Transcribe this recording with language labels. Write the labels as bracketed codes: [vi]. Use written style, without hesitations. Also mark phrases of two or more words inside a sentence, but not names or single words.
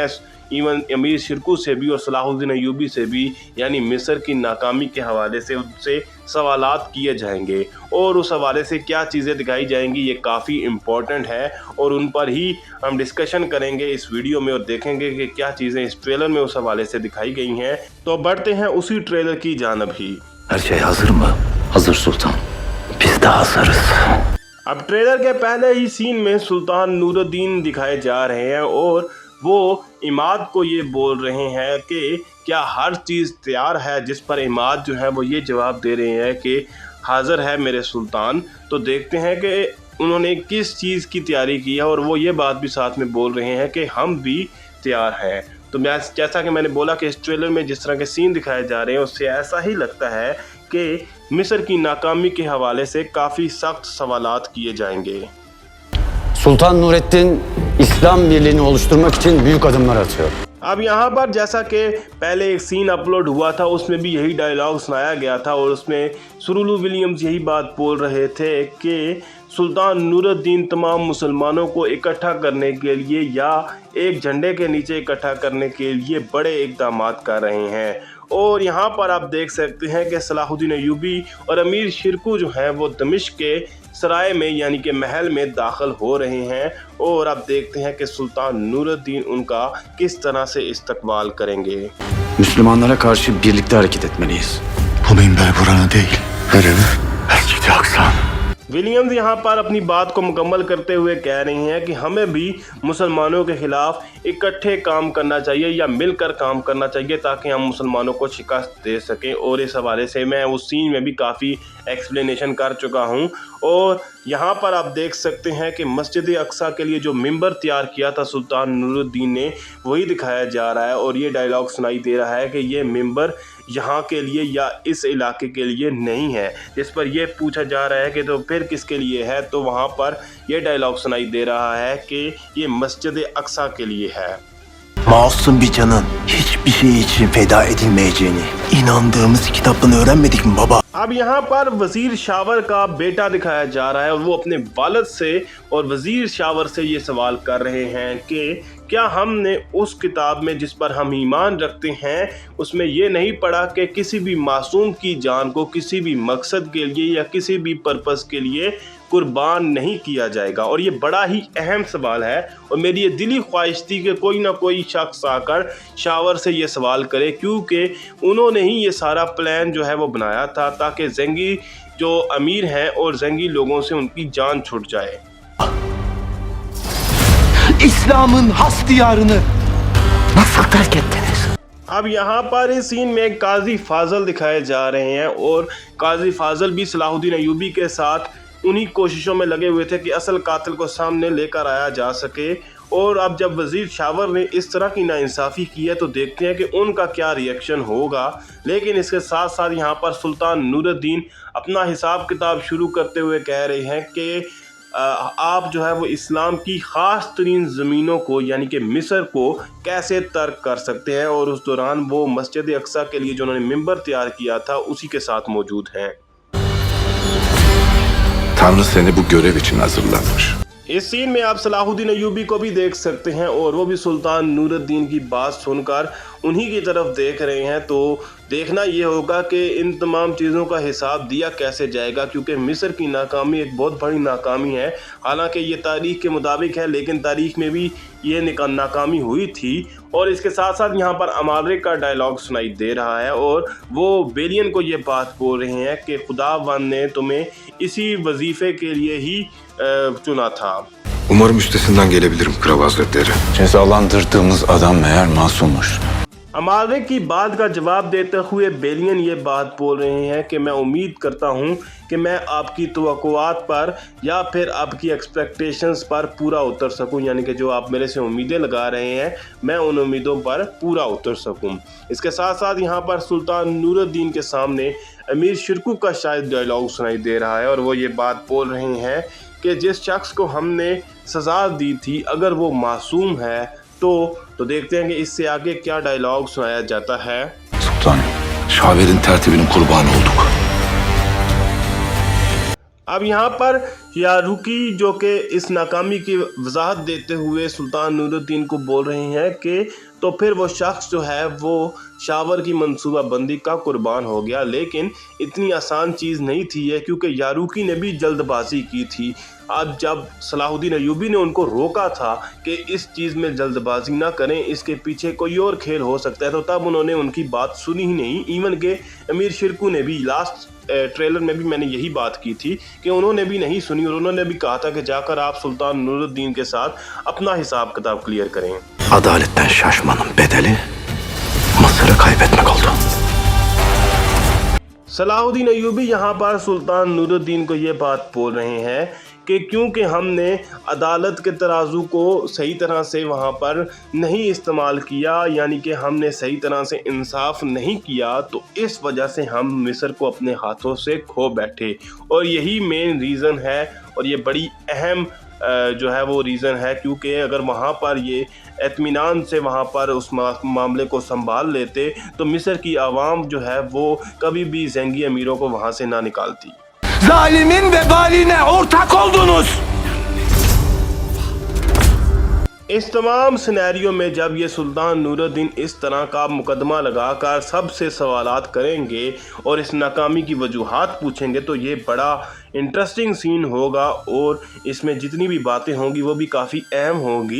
[hi] इवन अमीर शिरकू से भी और सलाहुद्दीन अय्यूबी से भी, यानी मिस्र की नाकामी के हवाले से उनसे सवालात किए जाएंगे और उस हवाले से क्या चीज़ें दिखाई जाएंगी ये काफ़ी इम्पोर्टेंट है और उन पर ही हम डिस्कशन करेंगे इस वीडियो में और देखेंगे कि क्या चीज़ें इस ट्रेलर में उस हवाले से दिखाई गई हैं। तो बढ़ते हैं उसी ट्रेलर की जानब ही। [tr] Her şey hazır mı? Hazır sultan. Biz de hazırız. [hi] अब ट्रेलर के पहले ही सीन में सुल्तान नूरुद्दीन दिखाए जा रहे हैं और वो इमाद को ये बोल रहे हैं कि क्या हर चीज़ तैयार है, जिस पर इमाद जो है वो ये जवाब दे रहे हैं कि हाज़िर है मेरे सुल्तान। तो देखते हैं कि उन्होंने किस चीज़ की तैयारी की है और वो ये बात भी साथ में बोल रहे हैं कि हम भी तैयार हैं। तो मैं जैसा कि मैंने बोला कि इस ट्रेलर में जिस तरह के सीन दिखाए जा रहे हैं उससे ऐसा ही लगता है कि मिस्र की नाकामी के हवाले से काफ़ी सख्त सवालात किए जाएंगे। [tr] Sultan Nurettin İslam Birliği'ni oluşturmak için büyük adımlar atıyor. [hi] अब यहाँ पर जैसा कि पहले एक सीन अपलोड हुआ था उसमें भी यही डायलॉग सुनाया गया था और उसमें सुरुलू विलियम्स यही बात बोल रहे थे कि सुल्तान नूरुद्दीन तमाम मुसलमानों को इकट्ठा करने के लिए या एक झंडे के नीचे इकट्ठा करने के लिए बड़े इक़दामात कर रहे हैं। और यहाँ पर आप देख सकते हैं कि सलाहुद्दीन अय्यूबी और अमीर शिरकू जो हैं वो दमिश्क के सराय में यानी कि महल में दाखिल हो रहे हैं और आप देखते हैं कि सुल्तान नूरुद्दीन उनका किस तरह से इस्तकबाल करेंगे। [tr] Müslümanlara karşı birlikte hareket etmeliyiz. Bu minber buranın değil. Nereye? Mescid-i Aksa. [hi] विलियम्स यहाँ पर अपनी बात को मुकम्मल करते हुए कह रही हैं कि हमें भी मुसलमानों के ख़िलाफ़ इकट्ठे काम करना चाहिए या मिलकर काम करना चाहिए ताकि हम मुसलमानों को शिकस्त दे सकें। और इस हवाले से मैं उस सीन में भी काफ़ी एक्सप्लेनेशन कर चुका हूँ। और यहाँ पर आप देख सकते हैं कि मस्जिद अक्सा के लिए जो मिंबर तैयार किया था सुल्तान नूरुद्दीन ने वही दिखाया जा रहा है और ये डायलॉग सुनाई दे रहा है कि ये मिंबर यहाँ के लिए या इस इलाके के लिए नहीं है। जिस पर यह पूछा जा रहा है कि तो फिर किसके लिए है, तो वहाँ पर यह डायलॉग सुनाई दे रहा है कि ये मस्जिद अक्सा के लिए है। [tr] Masum bir canın hiçbir şey için feda edilmeyeceğini inandığımız kitabını öğrenmedik mi baba? [hi] अब यहाँ पर वज़ीर शावर का बेटा दिखाया जा रहा है और वो अपने वालिद से और वज़ीर शावर से ये सवाल कर रहे हैं कि क्या हमने उस किताब में जिस पर हम ईमान रखते हैं उसमें ये नहीं पढ़ा कि किसी भी मासूम की जान को किसी भी मकसद के लिए या किसी भी पर्पस के लिए कुर्बान नहीं किया जाएगा। और ये बड़ा ही अहम सवाल है और मेरी ये दिली ख्वाहिश थी कि कोई ना कोई शख्स आकर शावर से ये सवाल करे, क्योंकि उन्होंने ही ये सारा प्लान जो है वो बनाया था ताकि ज़ंगी जो अमीर हैं और ज़ंगी लोगों से उनकी जान छूट जाए। [tr] İslam'ın has diyarını nasıl terk ettiniz? [hi] अब यहाँ पर इस सीन में काजी फाजल दिखाए जा रहे हैं और काजी फाजल भी सलाहुद्दीन अय्यूबी के साथ उन्हीं कोशिशों में लगे हुए थे कि असल कातिल को सामने लेकर आया जा सके। और अब जब वज़ीर शावर ने इस तरह की नाइंसाफ़ी की है तो देखते हैं कि उनका क्या रिएक्शन होगा। लेकिन इसके साथ साथ यहाँ पर सुल्तान नूरुद्दीन अपना हिसाब किताब शुरू करते हुए कह रहे हैं कि आप जो है वो इस्लाम की ख़ास तरीन ज़मीनों को यानी कि मिस्र को कैसे तर्क कर सकते हैं। और उस दौरान वो मस्जिद अक्सा के लिए जो उन्होंने मिंबर तैयार किया था उसी के साथ मौजूद हैं। [tr] Tanrı seni bu görev için hazırlamış. [hi] इस सीन में आप सलाहुद्दीन अय्यूबी को भी देख सकते हैं और वो भी सुल्तान नूरुद्दीन की बात सुनकर उन्हीं की तरफ देख रहे हैं। तो देखना ये होगा कि इन तमाम चीज़ों का हिसाब दिया कैसे जाएगा, क्योंकि मिस्र की नाकामी एक बहुत बड़ी नाकामी है। हालांकि ये तारीख़ के मुताबिक है लेकिन तारीख़ में भी ये नाकामी हुई थी। और इसके साथ साथ यहाँ पर अमालिक का डायलॉग सुनाई दे रहा है और वो बेलियन को ये बात बोल रहे हैं कि खुदावंद ने तुम्हें इसी वजीफ़े के लिए ही चुना था। [tr] Umarım üstesinden gelebilirim Kral Hazretleri. Cezalandırdığımız adam meğer masummuş. [hi] अमाल्रिक की बात का जवाब देते हुए बेलियन ये बात बोल रहे हैं कि मैं उम्मीद करता हूं कि मैं आपकी तवक्कुआत पर या फिर आपकी एक्सपेक्टेशंस पर पूरा उतर सकूं, यानी कि जो आप मेरे से उम्मीदें लगा रहे हैं मैं उन उम्मीदों पर पूरा उतर सकूं। इसके साथ साथ यहां पर सुल्तान नूरुद्दीन के सामने अमीर शिरकू का शायद डायलॉग सुनाई दे रहा है और वो ये बात बोल रहे हैं कि जिस शख्स को हमने सज़ा दी थी अगर वो मासूम है तो देखते हैं कि इससे आगे क्या डायलॉग सुनाया जाता है। [tr] Sultanım, Şaver'in tertibinin kurbanı olduk. [hi] अब यहाँ पर यारुकी जो कि इस नाकामी की वजाहत देते हुए सुल्तान नूरुद्दीन को बोल रहे हैं कि तो फिर वो शख्स जो है वो शावर की मंसूबा बंदी का कुर्बान हो गया, लेकिन इतनी आसान चीज़ नहीं थी ये, क्योंकि यारुकी ने भी जल्दबाजी की थी। अब जब सलाहुद्दीन अय्यूबी ने उनको रोका था कि इस चीज़ में जल्दबाजी ना करें, इसके पीछे कोई और खेल हो सकता है, तो तब उन्होंने उनकी बात सुनी ही नहीं। इवन के अमीर शिरकू ने भी [en] last trailer [hi] में भी मैंने यही बात की थी कि उन्होंने भी नहीं सुनी और उन्होंने भी कहा था कि जाकर आप सुल्तान नूरुद्दीन के साथ अपना हिसाब किताब क्लियर करें। [tr] Adaletten şaşmanın bedeli Mısır'ı kaybetmek oldu. [hi] सलाहुद्दीन अय्यूबी यहाँ पर सुल्तान नूरुद्दीन को ये बात बोल रहे हैं कि क्योंकि हमने अदालत के तराजू को सही तरह से वहाँ पर नहीं इस्तेमाल किया, यानी कि हमने सही तरह से इंसाफ नहीं किया, तो इस वजह से हम मिस्र को अपने हाथों से खो बैठे। और यही [en] main reason [hi] है और ये बड़ी अहम जो है वो रीज़न है, क्योंकि अगर वहाँ पर ये इत्मीनान से वहाँ पर उस मामले को संभाल लेते तो मिस्र की आवाम जो है वो कभी भी ज़ेंगी अमीरों को वहाँ से ना निकालती। [tr] Zalimin vebaline ortak oldunuz. [hi] इस तमाम सिनेरियो में जब ये सुल्तान नूरुद्दीन इस तरह का मुकदमा लगाकर सबसे सवालात करेंगे और इस नाकामी की वजूहात पूछेंगे तो ये बड़ा इंटरेस्टिंग सीन होगा और इसमें जितनी भी बातें होंगी वो भी काफ़ी अहम होंगी।